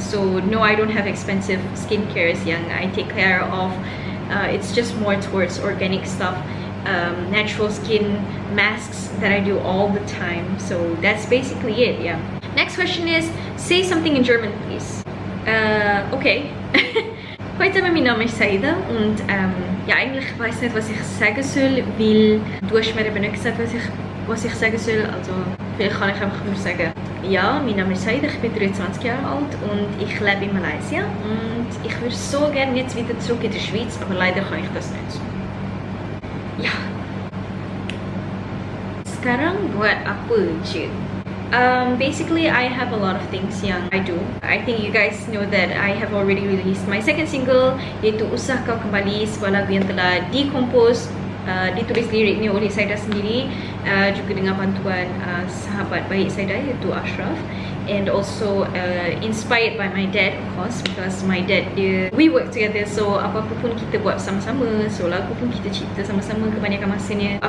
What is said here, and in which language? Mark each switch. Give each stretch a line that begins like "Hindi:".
English: So no, I don't have expensive skincares yang I take care of. It's just more towards organic stuff, natural skin masks that I do all the time. So that's basically it. Yeah. Next question is, say something in German please. Okay.
German: Heute haben wir namens Saida und ja, eigentlich weiß ich nicht, was ich sagen soll, weil du hast mir eben nicht gesagt, was ich sagen soll. Also vielleicht kann ich einfach nur sagen, ja, mein Name ist Saida, ich bin 23 Jahre alt und ich lebe in Malaysia und ich würde so gerne jetzt wieder zurück in die Schweiz, aber leider kann ich das nicht. Ja.
Malay: Sekarang buat apa je?
English: Basically, I have a lot of things yang I do. I think you guys know that I have already released my second single,
Malay: iaitu Usah Kau Kembali, sebuah lagu yang telah dikompos, ditulis liriknya oleh Saida sendiri, juga dengan bantuan sahabat baik Saida iaitu Ashraf,
English: and also inspired by my dad, of course, because my dad, we work together, so
Malay: apa-apa pun kita buat sama-sama, so lagu pun kita cipta sama-sama kebanyakan masanya.